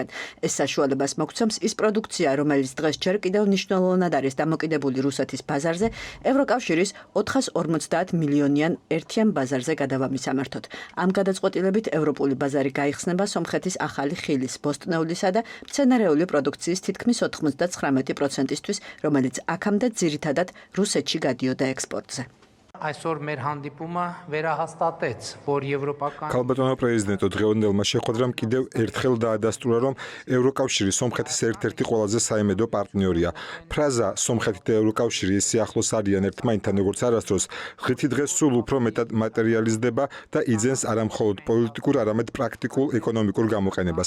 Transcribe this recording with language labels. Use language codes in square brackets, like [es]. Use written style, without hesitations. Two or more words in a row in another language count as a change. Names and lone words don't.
[ka] ეს საშუალებას მოგცემს ის პროდუქცია, რომელიც დღეს ჯერ კიდევ მნიშვნელოვნად არის დამოკიდებული რუსეთის ბაზარზე, ევროკავშირის 450 მილიონიან ერთიან ბაზარზე გადავამისამართოთ. ამ გადაწყვეტილებით ევროპული ბაზარი გაიხსნება სომხეთის ახალი ხილის, ბოსტნეულისა და მცენარეული პროდუქციის თითქმის 99%-ისთვის, რომელიც აქამდე ძირითადად რუსეთში გადიოდა ექსპორტზე. [hy] Այսօր մեր հանդիպումը վերահաստատեց, որ եվրոպական [ka] Քալբատոնო პრეზიდენტო დღევანდელმა შეხვედრამ კიდევ ერთხელ დაადასტურა, რომ ევროკავშირი სომხეთის ერთ-ერთი ყველაზე საიმედო პარტნიორია. ფრაზა სომხეთი და ევროკავშირი ისე ახლოს არიან ერთმანეთთან, როგორც არასდროს, ხეთი დღეს სულ უფრო მეტად მატერიალიზდება და იძენს არა მხოლოდ პოლიტიკურ, არამედ პრაქტიკულ ეკონომიკურ გამოყენებას.